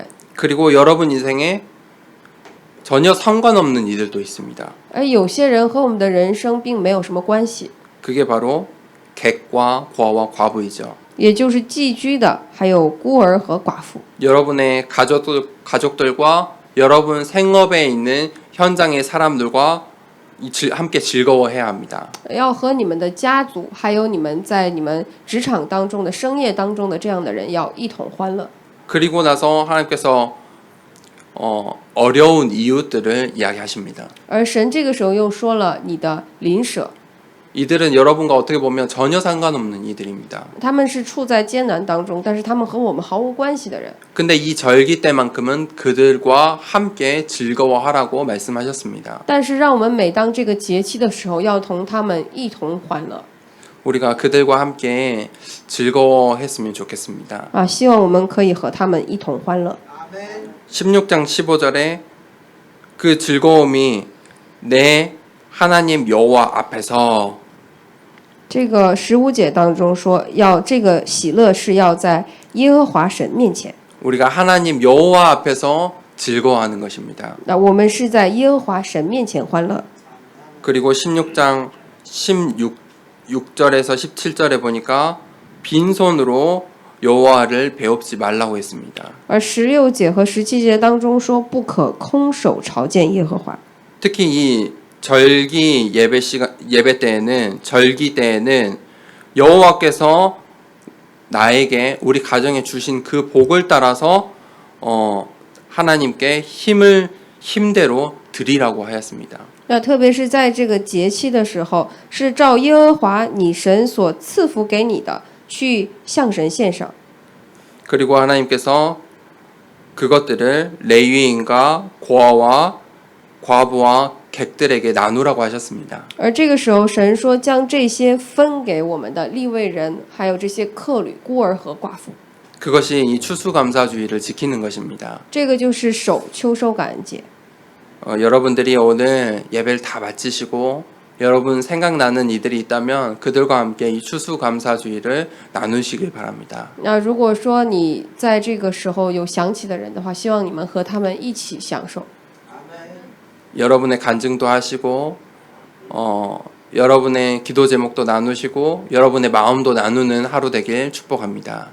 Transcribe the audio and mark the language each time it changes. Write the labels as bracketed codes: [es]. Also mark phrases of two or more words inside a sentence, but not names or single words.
[ko] 그리고 여러분 인생에 전혀 상관없는 이들도 있습니다. [zh] 而有些人和我们的人生并没有什么关系， [ko] 그게 바로 객과 고아와 과부이죠. [zh] 也就是寄居的，还有孤儿和寡妇。 [ko] 여러분의 가족들과 여러분 생업에 있는 현장의 사람들과 함께 즐거워해야 합니다. [zh] 要和你们的家族，还有你们在你们职场当中的生业当中的这样的人，要一同欢乐。 [ko] 그리고 나서 하나님께서 어려운 이웃들을 이야기하십니다. [zh] 而神这个时候又说了你的邻舍， [ko] 이들은 여러분과 어떻게 보면 전혀 상관없는 이들입니다. [zh] 他们是处在艰难当中，但是他们和我们毫无关系的人。 [ko] 근데 이 절기 때만큼은 그들과 함께 즐거워하라고 말씀하셨습니다. [zh] 但是让我们每当这个节期的时候，要同他们一同欢乐。 [ko] 우리가 그들과 함께 즐거워했으면 좋겠습니다. [zh] 希望我们可以和他们一同欢乐。 [ko] 16장 15절에 그 즐거움이 내 하나님 여호와 앞에서 [zh] 这个15节当中说，要这个喜乐是要在耶和华神面前。 [ko] 우리가 하나님 여호와 앞에서 즐거워하는 것입니다. [zh] 那我们是在耶和华神面前欢乐。 [ko] 그리고 16장 16절에서 17절에 보니까 빈손으로 여호와를 배웁지 말라고 했습니다. [zh] 而16节和17节当中说，不可空手朝见耶和华。 [ko] 특히 이 절기 예배 때에는 절기 때에는 여호와께서 나에게 우리 가정에 주신 그 복을 따라서 하나님께 힘대로 드리라고 하였습니다. [zh] 那特别是在这个节期的时候，是照耶和华你神所赐福给你的，去向神献上。 [ko] 그리고 하나님께서 그것들을 레위인과 고아와 과부와 객들에게 나누라고 하셨습니다. [zh] 而这个时候，神说将这些分给我们的利未人，还有这些客旅、孤儿和寡妇。 [ko] 그것이 이 추수감사주의를 지키는 것입니다. [zh] 这个就是守秋收感恩节。 [ko] 여러분들이 오늘 예배를 다 마치시고 여러분 생각나는 이들이 있다면 그들과 함께 이 추수감사주의를 나누시길 바랍니다. [zh] 那如果说你在这个时候有想起的人的话，希望你们和他们一起享受。 [ko] 여러분의 간증도 하시고 여러분의 기도 제목도 나누시고 여러분의 마음도 나누는 하루 되길 축복합니다.